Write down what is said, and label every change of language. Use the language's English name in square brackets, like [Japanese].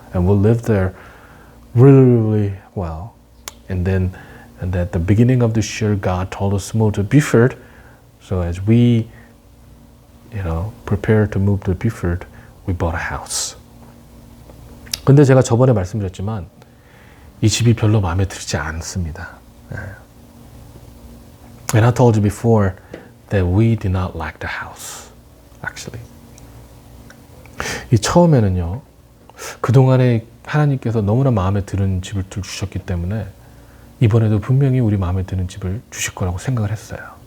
[English] And we lived there really well. And at the beginning of this year, God told us to move to Beaufort. So as we, prepare to move to Beaufort, we bought a house. [Korean] 근데 제가 저번에 말씀드렸지만 이 집이 별로 마음에 들지 않습니다. [English] And I told you before that we did not like the house, actually. [Korean] 이 처음에는요, 그동안에 하나님께서 너무나 마음에 드는 집을 주셨기 때문에 이번에도 분명히 우리 마음에 드는 집을 주실 거라고 생각을 했어요.